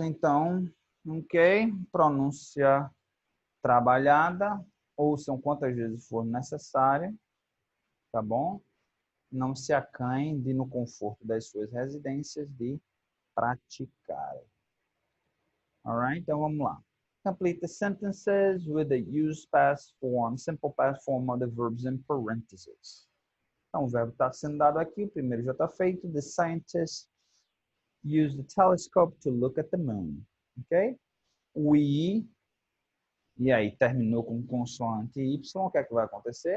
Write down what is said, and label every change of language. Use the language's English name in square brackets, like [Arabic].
[Portuguese] Então, ok, pronúncia trabalhada. Ouçam quantas vezes for necessária, tá bom? Não se acanhem de, no conforto das suas residências, de praticar. Alright, então vamos lá. [English] Complete the sentences with the use past form, simple past form of the verbs in parentheses. [Portuguese] Então, o verbo está sendo dado aqui, o primeiro já está feito. [English] The scientists used the telescope to look at the moon. Ok? We, [Portuguese] e aí terminou com consoante Y, o que é que vai acontecer?